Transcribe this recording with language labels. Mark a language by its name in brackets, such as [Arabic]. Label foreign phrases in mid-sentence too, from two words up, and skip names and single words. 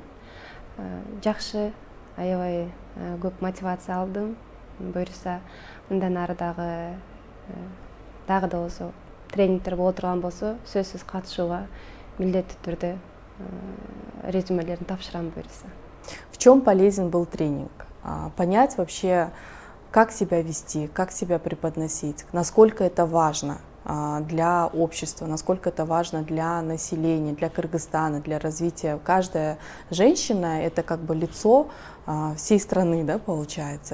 [Kyrgyz] Жакшы, аябай көп мотивация алдым. Буюрса мындан ары дагы да болсо тренингдер боло турган болсо, сөзсүз катышууга милдеттүү түрдө резюмелерин тапшырам буюрса. [Russian] В чем полезен был тренинг? Понять вообще, как себя вести, как себя преподносить, насколько это важно для общества, насколько это важно для населения, для Кыргызстана, для развития. Каждая женщина — это как бы лицо всей страны, да, получается.